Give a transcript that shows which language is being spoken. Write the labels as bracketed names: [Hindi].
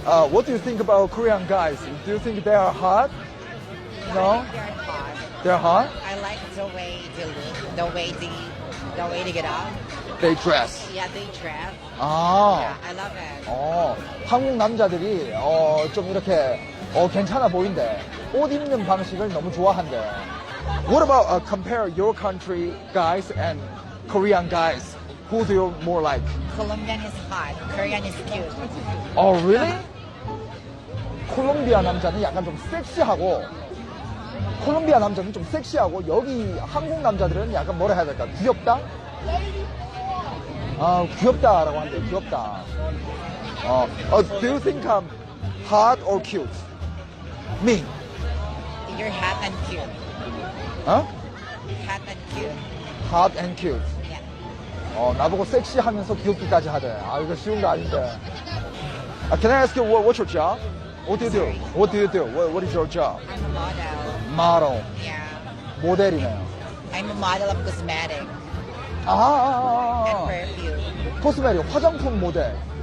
[English] What do you think about Korean guys? Do you think they are hot? No? They're hot. They're hot? I like the way they look, the way they get up. They dress. Yeah, they dress. Yeah, 아, I love it. [Korean] 한국 남자들이 좀 이렇게 괜찮아 보인대. 옷 입는 방식을 너무 좋아한대. [English] What about compare your country guys and Korean guys? Who do you more like? Colombian is hot. Korean is cute. Oh, really? [Korean] 콜롬비아 남자는 약간 좀 섹시하고 콜롬비아 남자는 좀 섹시하고 여기 한국 남자들은 약간 뭐라 해야 될까? 귀엽다? 귀엽다라고 하는데 귀엽다. [English] Do you think I'm hot or cute? Me. You're hot and cute. Huh? Hot and cute. Hot and cute. Yeah. [Korean] 나보고 섹시하면서 귀엽기까지 하대. 이거 쉬운 거 아닌데. [English] Can I ask you what's your job? What do you do? What do you do? What is your job? I'm a model. Model. Yeah. [Korean] 모델이네요. [English] I'm a model of cosmetic and perfume. [Korean] 코스메틱 화장품 모델.